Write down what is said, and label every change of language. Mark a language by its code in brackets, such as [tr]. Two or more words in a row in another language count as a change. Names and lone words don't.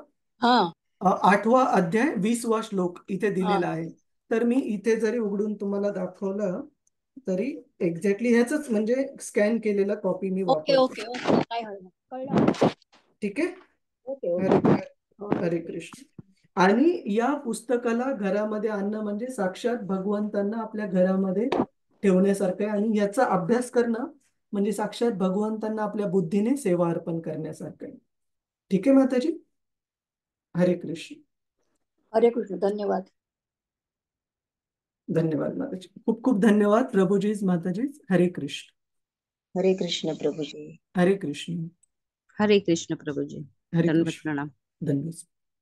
[mr] हा 8वा अध्याय 20वा श्लोक इथे दिलेला आहे. तर मी इथे जरी उघडून तुम्हाला दाखवलं तरी एक्झॅक्टली ह्याच म्हणजे स्कॅन केलेला कॉपी मी ओके वापरतो. [en] OK OK [mr] काय हरकत कळलं. ठीक आहे. [en] OK OK [mr] हरे कृष्ण. आणि या पुस्तकाला घरामध्ये आणणं म्हणजे साक्षात भगवंतांना आपल्या घरामध्ये ठेवण्यासारखं आहे. आणि याचा अभ्यास करणं म्हणजे साक्षात भगवंतांना आपल्या बुद्धीने सेवा अर्पण करण्यासारखं आहे. ठीक आहे माताजी. हरे कृष्ण. हरे कृष्ण. धन्यवाद. धन्यवाद माताजी. खूप खूप धन्यवाद प्रभुजीज माताजीज. हरे कृष्ण. हरे कृष्ण प्रभुजी. हरे कृष्ण. हरे कृष्ण प्रभुजी. हरे दंडवत कृष्ण. प्रणाम. धन्यवाद.